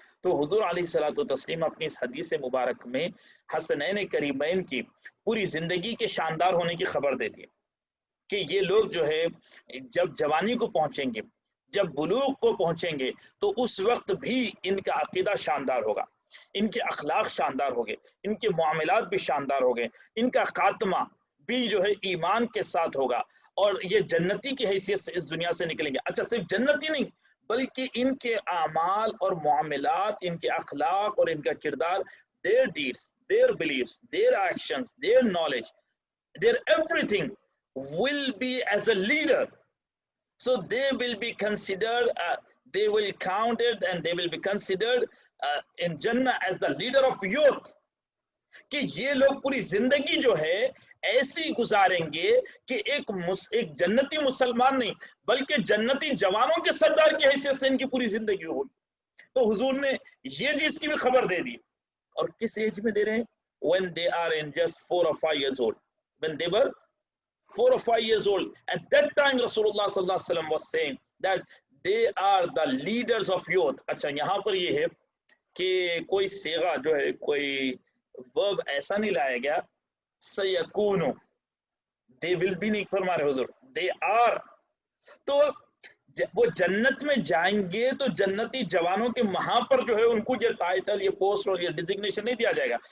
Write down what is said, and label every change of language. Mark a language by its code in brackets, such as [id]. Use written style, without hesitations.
[ur] تو حضور علیہ الصلوۃ والتسلیم اپنی اس حدیث مبارک میں حسنین کریمین کی پوری زندگی کے شاندار ہونے کی خبر دیتی ہے کہ یہ لوگ جو ہے جب جوانی کو پہنچیں گے، جب بلوغ کو پہنچیں گے، تو اس وقت بھی ان کا عقیدہ شاندار ہوگا، ان کے اخلاق شاندار ہوگے، ان کے معاملات بھی شاندار ہوگے، ان کا خاتمہ بھی جو ہے ایمان کے ساتھ ہوگا، اور یہ جنتی کی حیثیت سے اس دنیا سے نکلیں گے. اچھا، صرف جنتی نہیں بلکہ ان کے اعمال اور معاملات، ان کے اخلاق اور ان کا کردار، [en] their deeds, their beliefs, their actions, their knowledge, their everything will be as a leader. So they will be considered, they will counted and they will be considered in Jannah as the leader of youth. [ur] کہ یہ لوگ پوری زندگی جو ہے ایسی گزاریں گے کہ ایک جنتی مسلمان نہیں بلکہ جنتی جوانوں کے سردار کی حیثیت سے ان کی پوری زندگی ہوگی. تو حضور نے یہ چیز کی بھی خبر دے دی. اور کس ایج میں دے رہے ہیں؟ [en] when they are in just 4 or 5 years old. When they were 4 or 5 years old, at that time Rasulullah sallallahu alaihi wasallam was saying that they are the leaders of youth. [ur] اچھا، یہاں پر یہ ہے کہ کوئی صیغہ جو ہے، کوئی ورب ایسا نہیں لایا گیا سیکونو، [en] they will be [ur] نہیں فرما رہے حضور، [en] they are. [ur] تو وہ جنت میں جائیں گے تو جنتی جوانوں کے وہاں پر جو ہے ان کو یہ ٹائٹل، یہ پوسٹ اور یہ ڈیزگنیشن نہیں دیا جائے گا.